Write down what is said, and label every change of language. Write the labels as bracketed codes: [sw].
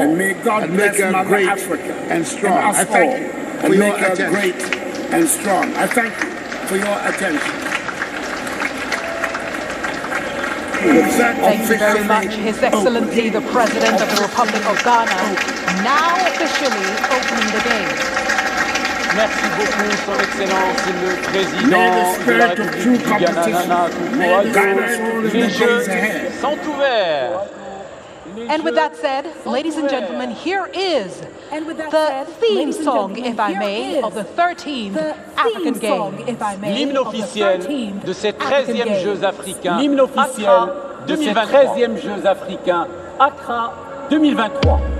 [en] And may God bless Mother Africa and strong. I thank you for your attention. Great and strong. I thank you for your attention. Thank you very much, His Excellency, the President of the Republic of Ghana, now officially opening the games. [fr] Merci beaucoup, Son Excellence le Président de la République du Ghana, Nana Akufo-Addo. Les Jeux sont ouverts. [en] And with that said, ladies and gentlemen, here is the theme song, if I may, of the 13th African Games. [fr] L'hymne officiel de ces 13e Jeux africains, l'hymne officiel de ces 13e Jeux africains, Accra 2023.